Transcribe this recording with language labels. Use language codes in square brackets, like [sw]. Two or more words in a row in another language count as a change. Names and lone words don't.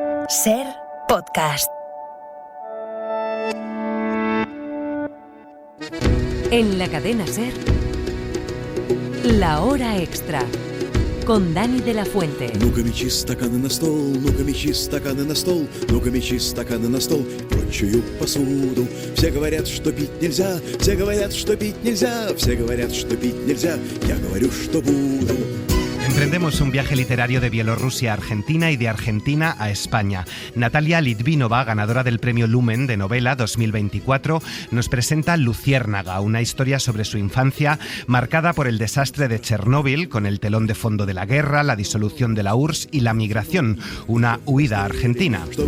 [es] Ser Podcast. En la cadena Ser, La Hora Extra, con Dani de la Fuente. [ru] Ну-ка мечи стаканы на стол, ну-ка мечи стаканы на стол, ну-ка мечи стаканы на стол и прочую посуду. Все говорят, что пить нельзя, все говорят, что пить нельзя, все говорят, что пить нельзя, я говорю, что буду. [es] Emprendemos un viaje literario de Bielorrusia a Argentina y de Argentina a España. Natalia Litvinova, ganadora del premio Lumen de novela 2024, nos presenta Luciérnaga, una historia sobre su infancia marcada por el desastre de Chernóbil, con el telón de fondo de la guerra, la disolución de la URSS y la migración, una huida a Argentina.